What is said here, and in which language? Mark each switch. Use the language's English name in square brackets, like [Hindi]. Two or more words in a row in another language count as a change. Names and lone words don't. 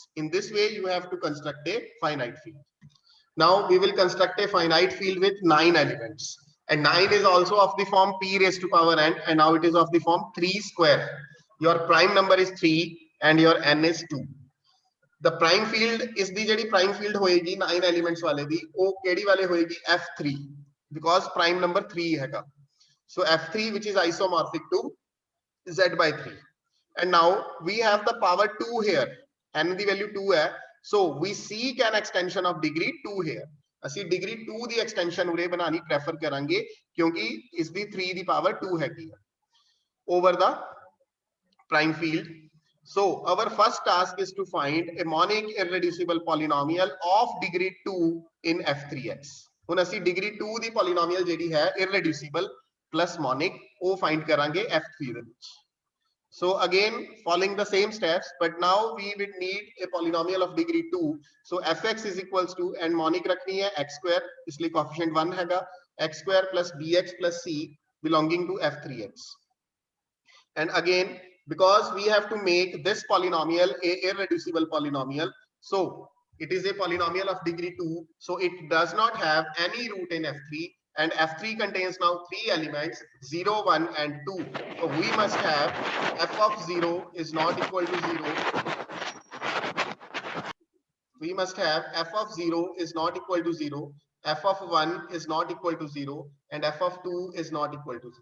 [English] In this way you have to construct a finite field. Now we will construct a finite field with 9 elements and 9 is also of the form p raised to power n and now it is of the form 3 square. Your prime number is 3 and your n is 2. The prime field is the [Punjabi] ਜਿਹੜੀ prime field ਹੋਏਗੀ 9 elements ਵਾਲੇ ਦੀ ਉਹ ਕਿਹੜੀ ਵਾਲੇ ਹੋਏਗੀ F3 [English] because prime number 3 ਹੈਗਾ so F3 which is isomorphic to z by 3 and now we have the power 2 here n [Punjabi] ਦੀ value 2 ਹੈ [English] so we seek an extension of degree 2 here [Punjabi] ਅਸੀਂ degree 2 ਦੀ extension ਉਰੇ ਬਣਾਣੀ prefer ਕਰਾਂਗੇ ਕਿਉਂਕਿ ਇਸ ਦੀ 3 ਦੀ power 2 ਹੈਗੀ [English] over the prime field. So our first task is to find a monic irreducible polynomial of degree 2 in F3x. [Punjabi] ਹੁਣ ਅਸੀਂ degree 2 ਦੀ polynomial ਜਿਹੜੀ ਹੈ [English] irreducible plus monic [Punjabi] ਉਹ find ਕਰਾਂਗੇ F3 ਦੇ ਵਿੱਚ. [English] So again following the same steps but now we will need a polynomial of degree 2. So fx is equals to and monic [Punjabi] ਰੱਖਣੀ ਹੈ [English] x square [Punjabi] ਇਸ ਲਈ [English] coefficient 1 ਹੈਗਾ x square plus bx plus c belonging to F3x. And again because we have to make this polynomial a irreducible polynomial so it is a polynomial of degree 2 so it does not have any root in F3 and F3 contains now 3 elements 0 1 and 2 so we must have f of 0 is not equal to 0 we must have f of 0 is not equal to 0 f of 1 is not equal to 0 and f of 2 is not equal to 0.